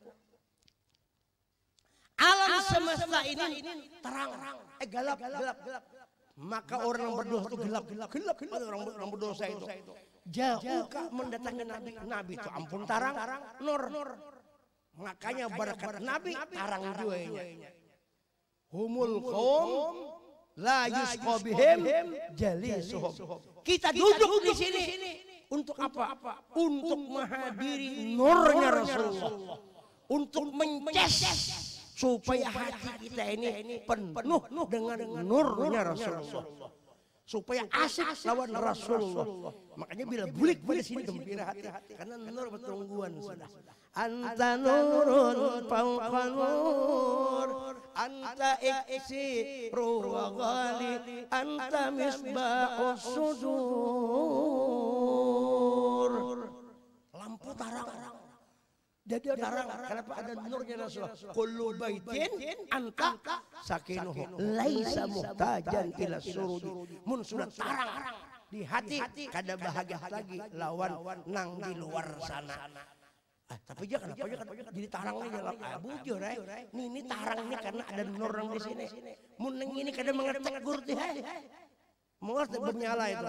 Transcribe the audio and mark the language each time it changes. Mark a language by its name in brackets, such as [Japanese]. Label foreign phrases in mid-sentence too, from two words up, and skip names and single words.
[Banjar] Alam semesta ini terang, gelap. Maka orang yang berdosa itu gelap. Orang berdosa itu jauh mendatangi Nabi itu ampun tarang, nur. Makanya berkat Nabi tarang duanya. [Arabic] هم القوم لا يشقى بهم جليسهم. [Banjar] Kita duduk di sini. Untuk apa? Untuk menghadiri nurnya Rasulullah. Untuk mences supaya hati kita ini penuh dengan nurnya Rasulullah. Supaya asik lawan Rasulullah. Makanya bila bulik di sini gembira hati. Karena nur bertungguan sudah. [Arabic] أنت نور فوق نور. أنت إكسير وغالي. أنت مصباح الصدور. [Banjar] Lampu tarang. Jadi tarang. Kenapa ada nurnya Rasulullah? [Arabic] كل بيت أنت ساكنه. ليس محتاجا إلى السرج. [Banjar] Mun sudah tarang di hati kada bahagia lagi lawan nang di luar sana. Tapi jangan jadi tarang ini dalam bujur ini tarang ini karena ada nur yang di sini. Mun ini kada mengetek gurti mau bernyala itu.